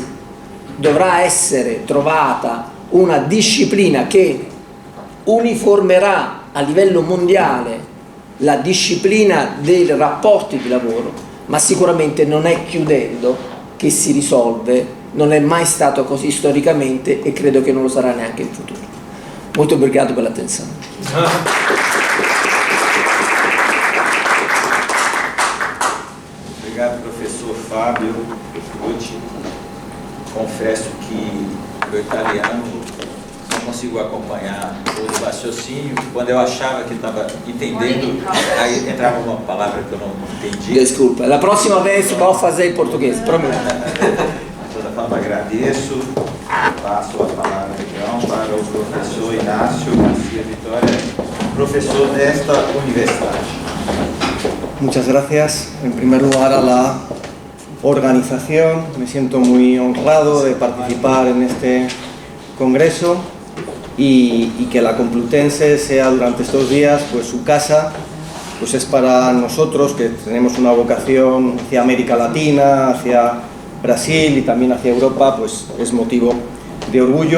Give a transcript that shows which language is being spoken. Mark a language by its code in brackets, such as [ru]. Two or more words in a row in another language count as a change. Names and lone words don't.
[it] Dovrà essere trovata una disciplina che uniformerà a livello mondiale la disciplina dei rapporti di lavoro, ma sicuramente non è chiudendo che si risolve, non è mai stato così storicamente e credo che non lo sarà neanche in futuro. Molto obrigado per l'attenzione. [pt] Obrigado, professor Fábio Petrucci. Confesso que o italiano não consigo acompanhar o raciocínio. Quando eu achava que estava entendendo, aí entrava uma palavra que eu não entendi. Desculpa, [it] la prossima [pt] vez vou fazer em português, prometo. De toda forma, agradeço. Passo a palavra então para o professor Inácio Garcia Vitória, professor desta universidade. [es] Muchas gracias. En primer lugar a la organización. Me siento muy honrado de participar en este congreso y que la Complutense sea durante estos días pues su casa, pues es para nosotros que tenemos una vocación hacia América Latina, hacia Brasil y también hacia Europa, pues es motivo de orgullo.